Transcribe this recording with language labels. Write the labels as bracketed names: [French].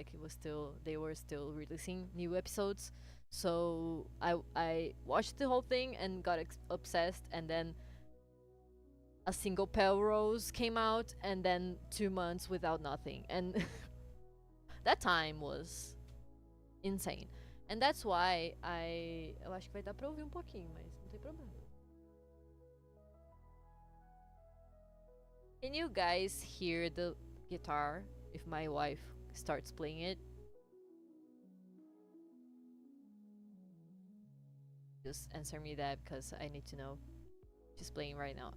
[English] Like they were still releasing new episodes. So I watched the whole thing and got obsessed, and then a single Pelrose came out, and then 2 months without nothing, and that time was insane. And that's why [Portuguese] eu acho que vai dar pra ouvir pouquinho, mas não tem problema. [English] Can you guys hear the guitar if my wife starts playing it? Just answer me that because I need to know. She's playing right now.